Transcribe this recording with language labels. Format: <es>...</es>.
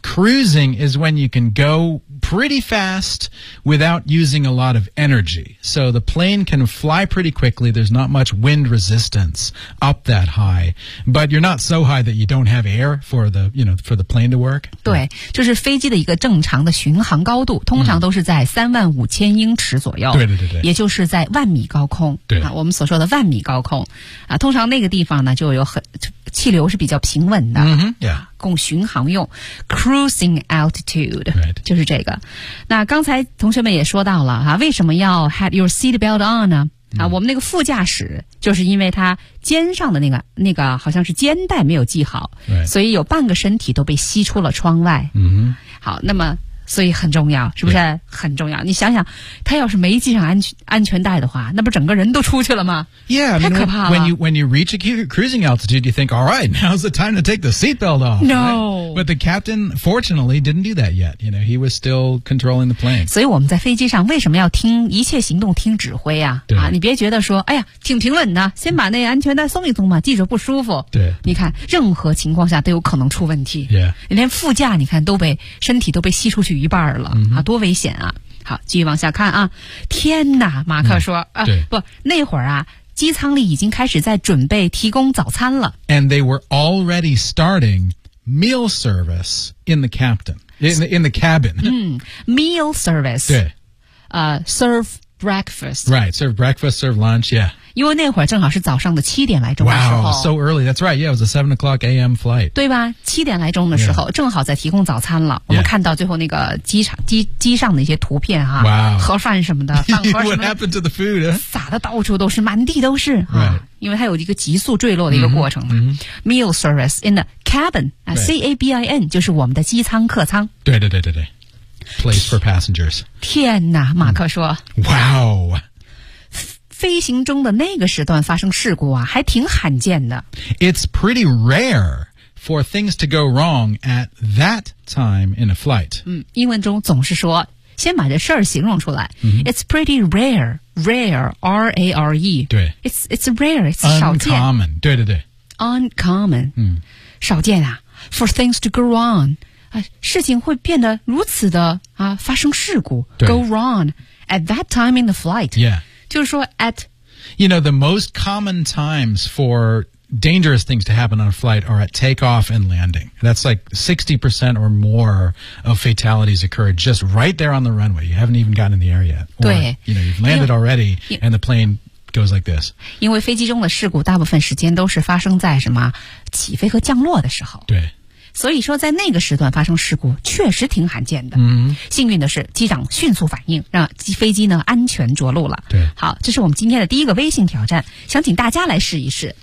<en>?Cruising is when you can go pretty fast without using a lot of energy. So the plane can fly pretty quickly. There's not much wind resistance up that high. But you're not so high that you don't have air for the, you know, for the plane to work.</en> <zh>对，就是飞机的一个正常的巡航高度，通常都是在35,000英尺左右。对对对对。也就是在万米高空。对。啊，我们所说的万米高空。啊，通常那个地方呢，就有很气流是比较平稳的、</zh> <en>mm-hmm, yeah.</en> <zh>供巡航用 cruising altitude、</zh> <en>right.</en> <zh>就是这个那刚才同学们也说到了、啊、为什么要</zh> <en>had your seatbelt on</en> <zh>呢、mm. 啊、我们那个副驾驶就是因为他肩上的那个好像是肩带没有系好、</zh> <en>right.</en> <zh>所以有半个身体都被吸出了窗外、 mm-hmm. 好那么所以很重要是不是、</zh> <en>yeah.</en> <zh>很重要你想想他要是没系上安全带的话那不整个人都出去了吗</zh> <en>yeah, I mean,</en> <zh>太可怕了</zh> <en>when you reach a cruising altitude you think alright now's the time to take the seatbelt off no、 but the captain fortunately didn't do that yet you know he was still controlling the plane</en> <zh>所以我们在飞机上为什么要听一切行动听指挥 啊, 对啊你别觉得说哎呀挺平稳的先把那安全带松一松嘛系着不舒服对你看任何情况下都有可能出问题</zh> <en>yeah</en> <zh>连副驾你看都被身体都被吸出去一半了、 mm-hmm. 啊，多危险啊好继续往下看啊天哪马克说、嗯、啊不那会儿啊机舱里已经开始在准备提供早餐了。</zh> <en>And they were already starting meal service in the captain, in the cabin. 嗯 ,meal service.</en> <zh>对。</zh> <en>Serve breakfast. Right, serve breakfast, serve lunch, yeah.</en> <zh>因为那会儿正好是早上的七点来钟的时候。</zh> <en>Wow, so early, that's right, yeah, it was a 7 o'clock AM flight.</en> <zh>对吧七点来钟的时候、yeah. 正好在提供早餐了。</zh> <en>Yeah.</en> <zh>我们看到最后那个机上的一些图片啊。</zh> <en>Wow.</en> <zh>盒饭什么的。</zh> <en>么What happened to the food?、Huh?</en> <zh>撒的到处都是满地都是。</zh> <en>Right.</en> <zh>啊、因为它有一个急速坠落的一个过程嘛。 Mm-hmm.</zh> <en>Meal service in the cabin,、 right.</en> <zh>C-A-B-I-N, 就是我们的机舱客舱。对对对对对。</zh> <en>Place for passengers.</en> <zh>天哪马克说。</zh> <en>Wow.</en> <zh>飞行中的那个时段发生事故啊还挺罕见的。</zh> <en>It's pretty rare for things to go wrong at that time in a flight.</en> <zh>嗯英文中总是说先把这事儿形容出来、 mm-hmm.</zh> <en>It's pretty rare. Rare, R-A-R-E.</en> <zh>对</zh> <en>it's rare, it's</en> <zh>少见</zh> <en>Uncommon,</en> <zh>对对对</zh> <en>Uncommon、嗯、</en> <zh>少见啊</zh> <en>For things to go wrong、</en> <zh>事情会变得如此的、发生事故</zh> <en>Go wrong at that time in the flight. Yeah.</en> <zh>就是说 at</zh> <en>You know, the most common times for dangerous things to happen on a flight are at takeoff and landing. That's like 60% or more of fatalities occur just right there on the runway. You haven't even gotten in the air yet. Or, you know, you've landed already and the plane goes like this.</en> <zh>因为飞机中的事故大部分时间都是发生在什么起飞和降落的时候。对。所以说在那个时段发生事故确实挺罕见的、嗯、幸运的是机长迅速反应让飞机呢安全着陆了对好这是我们今天的第一个微信挑战想请大家来试一试</zh>